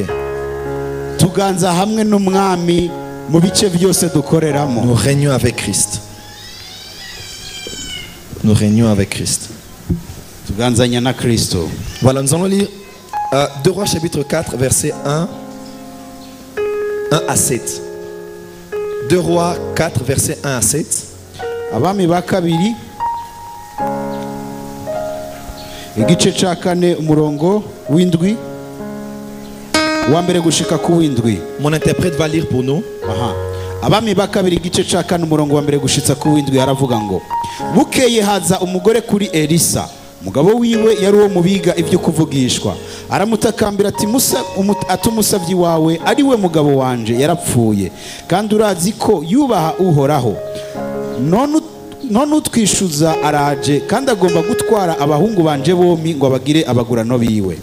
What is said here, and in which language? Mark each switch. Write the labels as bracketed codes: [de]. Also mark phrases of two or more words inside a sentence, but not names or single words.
[fr] Nous régnons avec Christ. Nous régnons avec Christ. Voilà, nous allons lire 2 Rois chapitre 4 verset 1 à 7. 2 Rois 4 verset 1 à 7. [rn] Igice ca kane umurongo w'indwi wa mbere gushika ku w'indwi. [fr] Mon interprète va lire pour nous. [rn] Abami ba kabiri igice ca kane umurongo wa mbere gushitsa ku w'indwi haravuga ngo bukeye haza umugore kuri Elisa, umugabo wiwe yari uwo mubiga ivyo kuvugishwa, aramutakambira ati umusavyi wawe ari we mugabo wanje yarapfuye, kandi urazi ko yubaha uhoraho, none utwishuza araje kandi agomba gutwara abahungu banje bombi ngo abagire abagurano biwe.